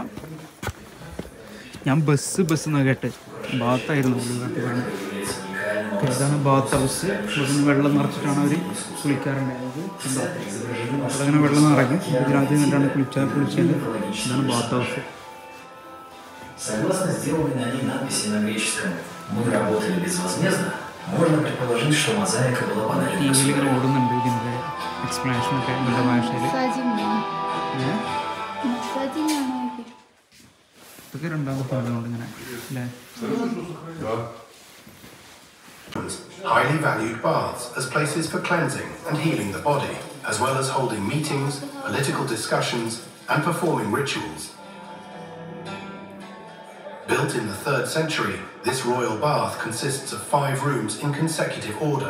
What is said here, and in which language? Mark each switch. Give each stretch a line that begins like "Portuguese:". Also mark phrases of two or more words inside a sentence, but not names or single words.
Malayalam: ഞാൻ ബസ് എന്ന് കേട്ട് ബാത്തായിരുന്നു ഉള്ളിലോട്ട് പോകുന്നത്.
English: ഇതാണ് bath house.
Malayalam: ഇവിടുന്ന് വെള്ളം നിറച്ചിട്ടാണ് അവർ കുളിക്കാറുണ്ടായത്. അതങ്ങനെ വെള്ളം നിറയ്ക്കും. ഇതിനകത്ത് നിന്നിട്ടാണ് കുളിച്ചത്.
English: ഇതാണ് bath house.
Russian: Согласно сделанной на ней надписи на греческом «Мы работали безвозмездно», можно предположить, что мозаика была подарена.
Malayalam: ഇങ്ങനെ ഓടുന്നുണ്ട് ഇതിൻ്റെ എക്സ്പ്ലനേഷനൊക്കെ എൻ്റെ ഭാഷയിൽ. ഇതൊക്കെ രണ്ടാമത്തെ ഭാഗമുണ്ട് ഇങ്ങനെ അല്ലേ.
English: Highly valued baths as places for cleansing and healing the body, as well as holding meetings, political discussions, and performing rituals. Built in the 3rd century, this royal bath consists of 5 rooms in consecutive order.